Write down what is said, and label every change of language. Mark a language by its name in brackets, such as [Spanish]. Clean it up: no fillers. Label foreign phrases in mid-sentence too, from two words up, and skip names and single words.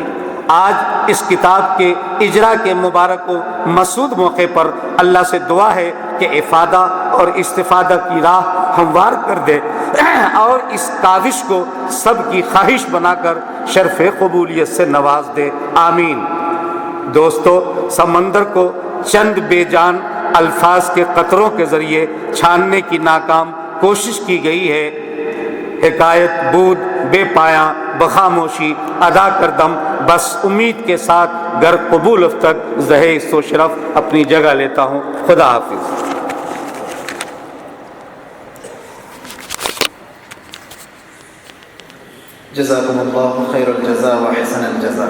[Urdu] آج اس کتاب کے اجرا کے مبارک و مسعود موقع پر اللہ سے دعا ہے کہ افادہ اور استفادہ کی راہ ہموار کر دے اور اس کاوش کو سب کی خواہش بنا کر شرف قبولیت سے نواز دے، آمین۔ دوستو، سمندر کو چند بے جان الفاظ کے قطروں کے ذریعے چھاننے کی ناکام کوشش کی گئی ہے۔ [Persian] حکایت بود بے پایاں بخاموشی ادا کردم، [Urdu] بس امید کے ساتھ گر قبول تک زہیس و شرف اپنی جگہ لیتا ہوں۔ خدا حافظ۔ [Arabic] جزاکم اللہ خیر الجزا و احسن الجزا۔